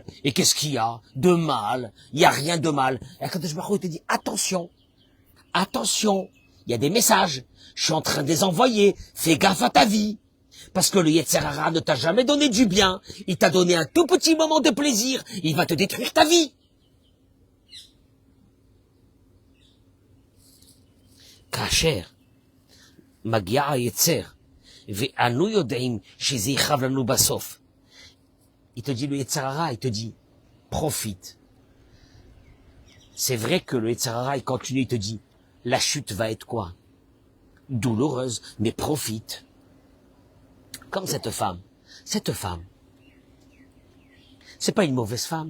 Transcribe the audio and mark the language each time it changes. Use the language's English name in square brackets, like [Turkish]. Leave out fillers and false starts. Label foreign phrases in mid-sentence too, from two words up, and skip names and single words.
[French] Et qu'est-ce qu'il y a de mal? Il y a rien de mal. Et quand je me il te dit, attention, attention, il y a des messages. Je suis en train de les envoyer. Fais gaffe à ta vie. Parce que le [Hebrew] יצר הרע [French] ne t'a jamais donné du bien. Il t'a donné un tout petit moment de plaisir. Il va te détruire ta vie. [Hebrew] כאשר מגיע היצר, ואנו יודעים שזה יכאב לנו בסוף. [French] Il te dit le [Hebrew] יצר הרע, [French] il te dit, profite. C'est vrai que le [Hebrew] יצר הרע, [French] il continue, il te dit, la chute va être quoi? Douloureuse, mais profite. Comme cette femme. Cette femme, c'est pas une mauvaise femme.